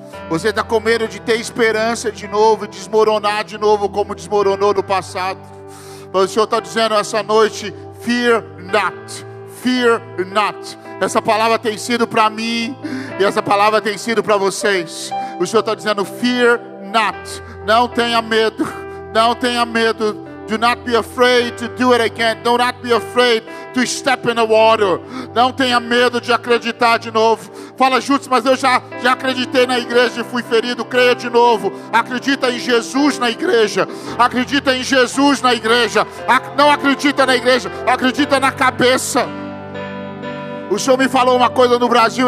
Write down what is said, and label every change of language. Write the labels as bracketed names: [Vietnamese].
[Portuguese] Você está com medo de ter esperança de novo e desmoronar de novo como desmoronou no passado. Mas o Senhor está dizendo essa noite: fear not. Fear not. Essa palavra tem sido para mim e essa palavra tem sido para vocês. O Senhor está dizendo: fear not. Não tenha medo. Não tenha medo. [English] Do not be afraid to do it again. Do not be afraid to step in the water. [Portuguese] Não tenha medo de acreditar de novo. Fala juntos: mas eu já acreditei na igreja e fui ferido. Creia de novo. Acredita em Jesus na igreja. Acredita em Jesus na igreja. Não acredita na igreja, acredita na cabeça. O Senhor me falou uma coisa no Brasil.